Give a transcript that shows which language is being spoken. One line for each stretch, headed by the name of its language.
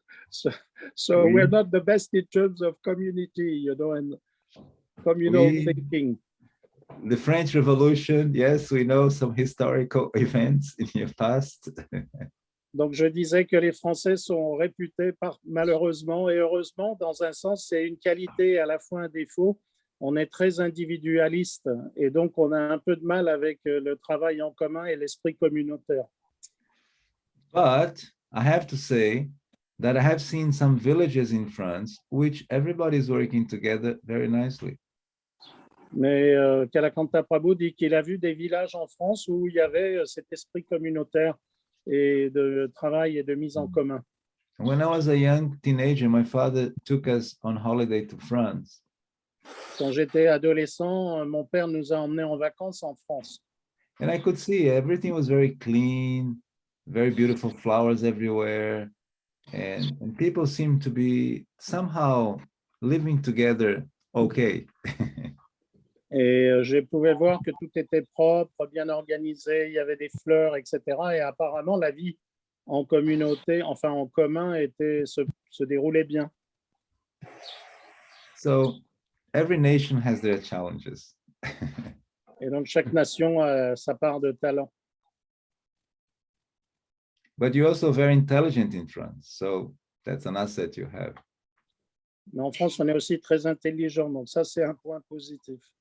English: So we're not the best in terms of community, you know, and communal thinking. The French Revolution, yes, we know some historical events in your past.
French: Donc, je disais que les Français sont réputés malheureusement et heureusement, dans un sens, c'est une qualité et à la fois un défaut. On est très individualiste et donc on a un peu de mal avec le travail en commun et l'esprit communautaire.
English: But I have to say that I have seen some villages in France which everybody is working together very nicely.
French: Mais Kalakantha Prabhu dit qu'il a vu des villages en France où il y avait cet esprit communautaire et de travail et de mise en commun.
English: When I was a young teenager, my father took us on holiday to France.
French: Quand j'étais adolescent, mon père nous a emmenés en vacances en France.
English: And I could see everything was very clean, very beautiful flowers everywhere. And people seemed to be somehow living together okay.
French: Et je pouvais voir que tout était propre, bien organisé, il y avait des fleurs, etc. Et apparemment, la vie en communauté, enfin en commun, se déroulait bien.
English: So every nation has their challenges.
French: Et donc, chaque nation a sa part de talent.
English: But you're also very intelligent in France, so that's an asset you have.
French: Mais en France, on est aussi très intelligent, donc ça, c'est un point positif.